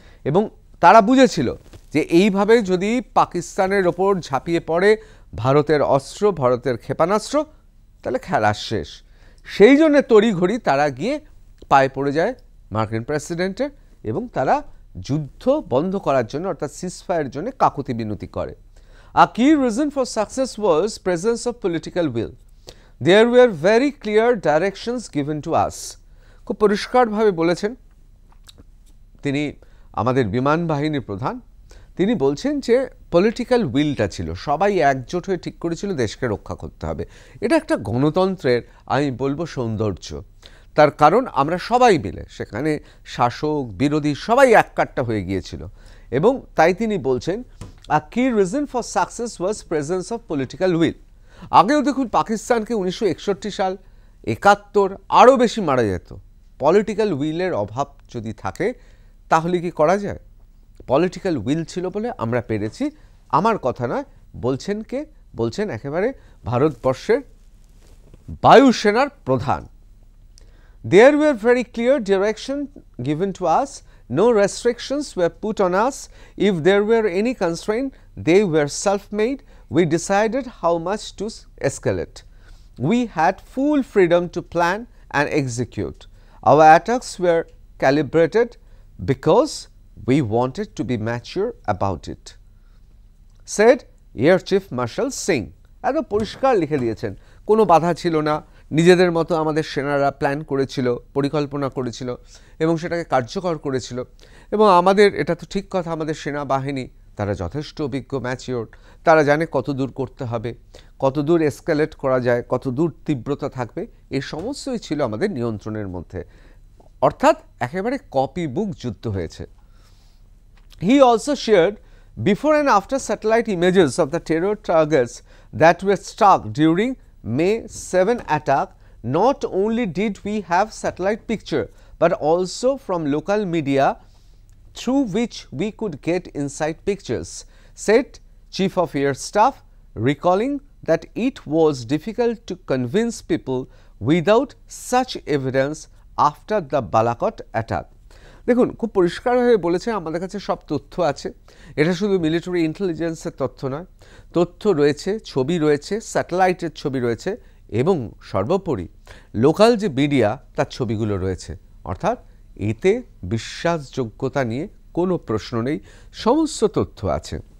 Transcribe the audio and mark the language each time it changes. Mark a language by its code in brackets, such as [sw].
[bn] এবং তারা বুঝেছিল যে এইভাবে যদি পাকিস্তানের ওপর ঝাঁপিয়ে পড়ে ভারতের অস্ত্র, ভারতের ক্ষেপণাস্ত্র, তাহলে খেলা শেষ। সেই জন্য তড়িঘড়ি তারা গিয়ে পায়ে পড়ে যায় মার্কিন প্রেসিডেন্টের এবং তারা যুদ্ধ বন্ধ করার জন্য অর্থাৎ সিজফায়ারের জন্য কাকুতি বিনতি করে। [en] A key reason for success was presence of political will. There were very clear directions given to us. [bn] খুব পরিষ্কারভাবে বলেছেন তিনি আমাদের বিমান বাহিনীর প্রধান, তিনি বলছেন যে পলিটিক্যাল উইলটা ছিল, সবাই একজোট হয়ে ঠিক করেছিল দেশকে রক্ষা করতে হবে। এটা একটা গণতন্ত্রের আমি বলবো সৌন্দর্য। তার কারণ আমরা সবাই মিলে সেখানে শাসক বিরোধী সবাই এককাট্টা হয়ে গিয়েছিল এবং তাই তিনি বলছেন [en] a key reason for success was presence of political will. [bn] আগেও দেখুন পাকিস্তানকে 1961 সাল 71 আরও বেশি মারা যেত। পলিটিক্যাল উইলের অভাব যদি থাকে তাহলে কি করা যায়? পলিটিক্যাল উইল ছিল বলে আমরা পেরেছি। আমার কথা নয়, বলছেন কে? বলছেন একেবারে ভারতবর্ষের বায়ুসেনার প্রধান। [en] There were very clear directions given to us. No restrictions were put on us. If there were any constraint, they were self-made. We decided how much to escalate. We had full freedom to plan and execute. Our attacks were calibrated because we wanted to be mature about it, said Air Chief Marshal Singh. [bn] একদম পরিষ্কার লিখে দিয়েছেন, কোনো বাধা ছিল না, নিজেদের মতো আমাদের সেনারা প্ল্যান করেছিল, পরিকল্পনা করেছিল এবং সেটাকে কার্যকর করেছিল। এবং আমাদের এটা তো ঠিক কথা, আমাদের সেনাবাহিনী তারা যথেষ্ট অভিজ্ঞ, ম্যাচিওর, তারা জানে কত দূর করতে হবে, কত দূর এসকালেট করা যায়, কত দূর তীব্রতা থাকবে, এই সমস্তই ছিল আমাদের নিয়ন্ত্রণের মধ্যে। অর্থাৎ একেবারে কপি বুক যুদ্ধ হয়েছে। [en] He also shared before and after satellite images of the terror targets that were struck during May 7 attack. Not only did we have satellite picture but also from local media through which we could get inside pictures, said Chief of Air Staff, recalling that it was difficult to convince people without such evidence after the Balakot attack. [bn] দেখুন খুব পরিষ্কারভাবে বলেছে আমাদের কাছে সব তথ্য আছে। এটা শুধু মিলিটারি ইন্টেলিজেন্সের তথ্য নয়, তথ্য রয়েছে, ছবি রয়েছে, স্যাটেলাইটের ছবি রয়েছে এবং সর্বোপরি লোকাল যে মিডিয়া তার ছবিগুলো রয়েছে। অর্থাৎ এতে বিশ্বাসযোগ্যতা নিয়ে কোনো প্রশ্ন নেই, সমস্ত তথ্য আছে।